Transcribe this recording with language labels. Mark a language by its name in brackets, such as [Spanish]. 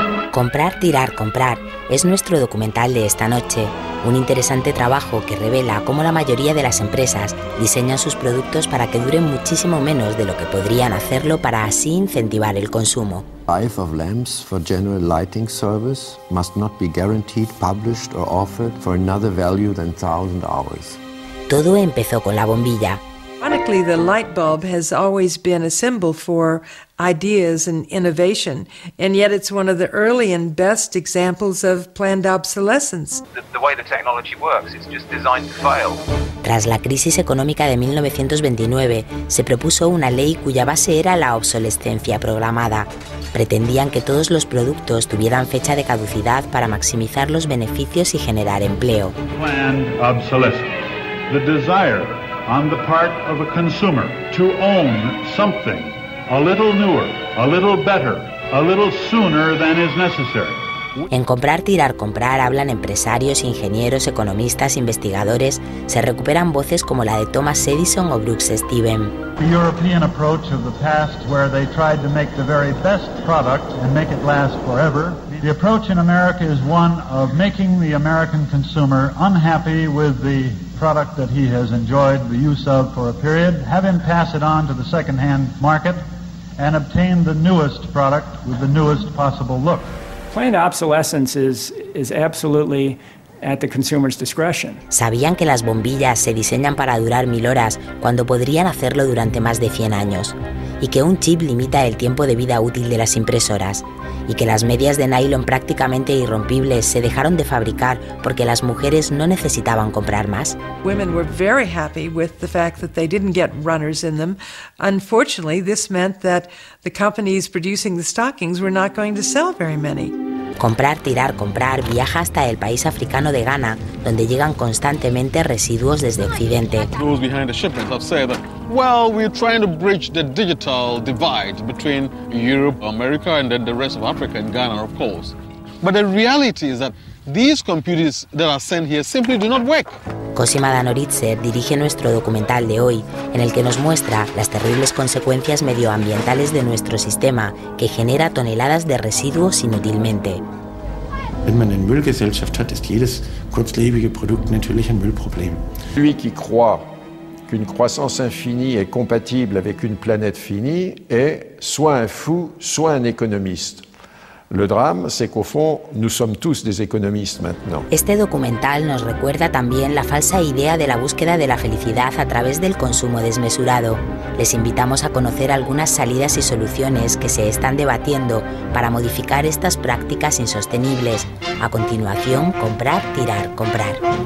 [Spanish] Comprar, tirar, comprar es nuestro documental de esta noche, un interesante trabajo que revela cómo la mayoría de las empresas diseñan sus productos para que duren muchísimo menos de lo que podrían hacerlo para así incentivar el consumo. [English] Life of lamps for general lighting service must not be guaranteed, published or offered for another value than 1,000 hours. [Spanish] Todo empezó con la bombilla. [English] Ironically, the light bulb has always been a symbol for ideas and innovation, and yet it's one of the early and best examples of planned obsolescence. The way the technology works, it's just designed to fail. [Spanish] Tras la crisis económica de 1929, se propuso una ley cuya base era la obsolescencia programada. Pretendían que todos los productos tuvieran fecha de caducidad para maximizar los beneficios y generar empleo. [English] Planned obsolescence. The desire on the part of a consumer to own something a little newer, a little better, a little sooner than is necessary. [Spanish] En Comprar, tirar, comprar hablan empresarios, ingenieros, economistas, investigadores. Se recuperan voces como la de Thomas Edison o Brooks Stephen. [English] The European approach of the past, where they tried to make the very best product and make it last forever. The approach in America is one of making the American consumer unhappy with the product that he has enjoyed the use of for a period, have him pass it on to the second-hand market, and obtain the newest product with the newest possible look. Planned obsolescence is absolutely at the consumer's discretion. [Spanish] Sabían que las bombillas se diseñan para durar 1000 horas cuando podrían hacerlo durante más de 100 años, y que un chip limita el tiempo de vida útil de las impresoras, y que las medias de nylon prácticamente irrompibles se dejaron de fabricar porque las mujeres no necesitaban comprar más. [English] Women were very happy with the fact that they didn't get runners in them. Unfortunately, this meant that the companies producing the stockings were not going to sell very many. [Spanish] Comprar, tirar, comprar viaja hasta el país africano de Ghana, donde llegan constantemente residuos desde Occidente. [English] Those behind the shipment have said that, well, we're trying to bridge the digital divide between Europe, America, and then the rest of Africa and Ghana, of course. But the reality is that these computers that are sent here simply do not work. [Spanish] Cosima Danoritzer dirige nuestro documental de hoy, en el que nos muestra las terribles consecuencias medioambientales de nuestro sistema, que genera toneladas de residuos inútilmente. [German] Wenn man eine Müllgesellschaft hat, ist jedes kurzlebige Produkt natürlich ein Müllproblem. [French] Celui qui croit qu'une croissance infinie est compatible avec une planète finie est soit un fou, soit un économiste. Le drame, c'est qu'au fond, nous sommes tous des économistes maintenant. [Spanish] Este documental nos recuerda también la falsa idea de la búsqueda de la felicidad a través del consumo desmesurado. Les invitamos a conocer algunas salidas y soluciones que se están debatiendo para modificar estas prácticas insostenibles. A continuación, comprar, tirar, comprar.